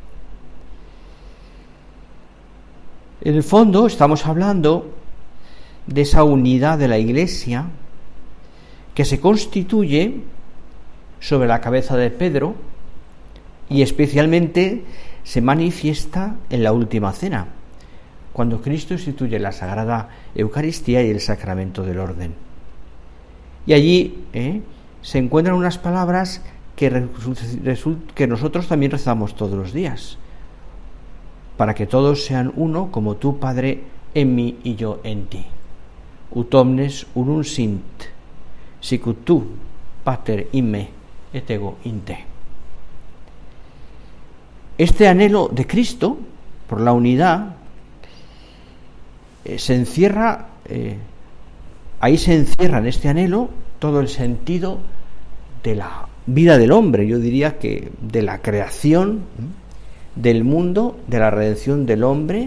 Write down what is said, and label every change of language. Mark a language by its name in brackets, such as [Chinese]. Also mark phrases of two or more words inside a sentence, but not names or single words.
[Spanish] En el fondo estamos hablando de esa unidad de la Iglesia que se constituye sobre la cabeza de Pedro y especialmente se manifiesta en la última cena, cuando Cristo instituye la Sagrada Eucaristía y el sacramento del orden. Y allí se encuentran unas palabras que nosotros también rezamos todos los días, para que todos sean uno, como tú, Padre, en mí y yo en ti. [Latin] Ut omnes unum sint, sicut tu, Pater, in me, et ego in te. [Spanish] Este anhelo de Cristo por la unidad se encierra, ahí se encierra en este anhelo todo el sentido de la vida del hombre, yo diría que de la creación del mundo, de la redención del hombre.